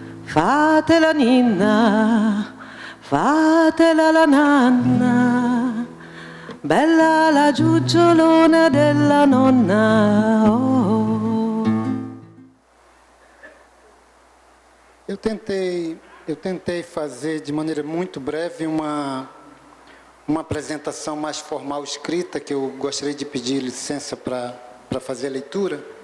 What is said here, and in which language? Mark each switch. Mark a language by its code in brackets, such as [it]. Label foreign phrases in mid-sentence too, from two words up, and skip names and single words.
[it] fatela ninna, fatela la nanna, bella la giugiolona della nonna. Oh. [pt] Eu tentei fazer de maneira muito breve uma apresentação mais formal escrita, que eu gostaria de pedir licença para fazer a leitura.